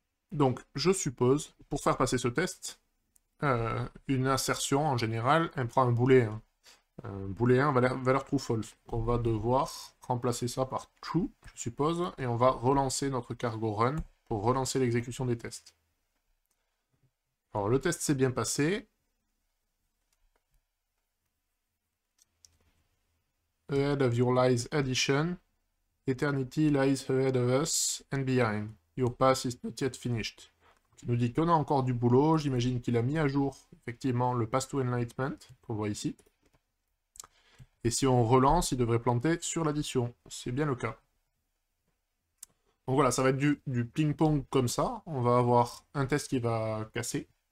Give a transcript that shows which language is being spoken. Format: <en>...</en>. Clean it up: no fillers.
<fr>Donc je suppose, pour faire passer ce test, une assertion en général, elle prend un booléen. Un booléen valeur true-false. Donc on va devoir remplacer ça par true, je suppose, et on va relancer notre cargo run pour relancer l'exécution des tests. Alors le test s'est bien passé.</fr> <en>Ahead of your lies addition. Eternity lies ahead of us and behind. Your path is not yet finished.</en> <fr>Il nous dit qu'on a encore du boulot. J'imagine qu'il a mis à jour, effectivement, le path to enlightenment, qu'on voit ici. Et si on relance, il devrait planter sur l'addition. C'est bien le cas. Donc voilà, ça va être du ping-pong comme ça. On va avoir un test qui va casser.</fr>